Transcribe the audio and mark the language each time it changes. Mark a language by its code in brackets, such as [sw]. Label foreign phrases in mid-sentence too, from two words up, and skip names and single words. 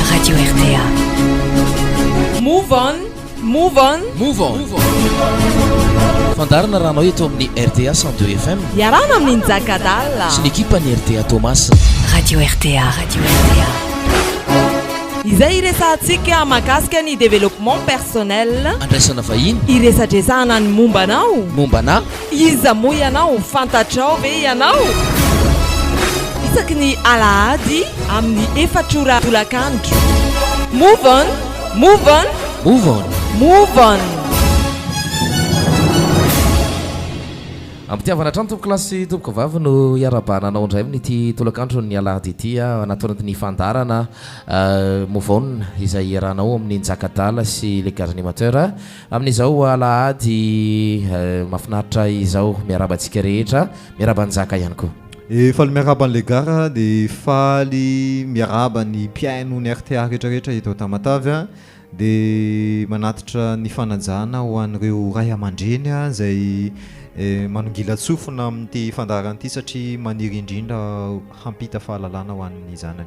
[mg] Radio RTA. [en] Move on, move on, move on. [mg] Fandarana rahanao eto amin'ny RTA 102 FM. Iarana amin'ny Njakadala. Sy ny ekipan'ny RTA Thomas. Radio RTA, Radio RTA. Izay iresantsika mahakasika ny [fr] développement personnel. [mg] Andraisana vahiny. Iresadresahana ny mombanao. Mombana. Iza moa ianao, fantatrao ve ianao? Isaky ny alahady amin'ny efatrora tolakandro. [en] Move on, move on, move on, move on. [mg] Ampitiavana trano tompoko klasy tompoko vavy no iarabananao indray amin'ity tolakandro ny alahady ity anaton'ny fandarana [en] move on [mg] izay iarahanao amin'ny Njakadala sy [fr] le gaz animateur [mg] amin'izao alahady mafinaritra izao miarabantsika rehetra miarabanjaka ihany koa. Faly miaraban'le gara dia faly miaraban'ny mpiaino ny RTA rehetrarehetra eto Tamatavy dia manatitra ny fanajana ho an'ireo ray aman-dreny izay manongila tsofina amin'ity fandarana ity satria maniry indrindra hampita fahalalana ho an'ny zanany.